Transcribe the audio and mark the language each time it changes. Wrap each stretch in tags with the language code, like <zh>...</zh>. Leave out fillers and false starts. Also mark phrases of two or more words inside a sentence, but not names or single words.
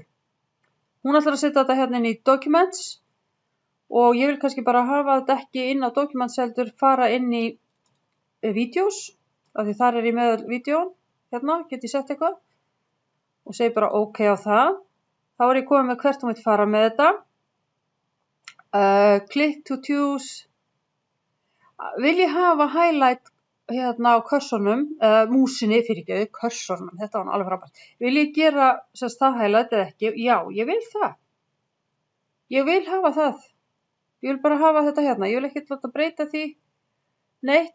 <is>Hún ætlar að setja þetta hérna inn í Documents og ég vil kannski bara hafa þetta ekki inn á Documents heldur fara inn í Videos, af því þar ég með vídeón, hérna get ég sett eitthvað og segi bara OK á það. Þá ég komið með hvert hún vil fara með þetta.</is> <en>Click to choose.</en> <is>Vil ég hafa highlight hérna á kursornum, músinni, fyrirgefðu, kursornum, þetta var alveg frábært. Vil ég gera það highlight eða ekki? Já, ég vil það. Ég vil hafa það. Ég vil bara hafa þetta hérna. Ég vil ekki láta breyta því neitt.</is>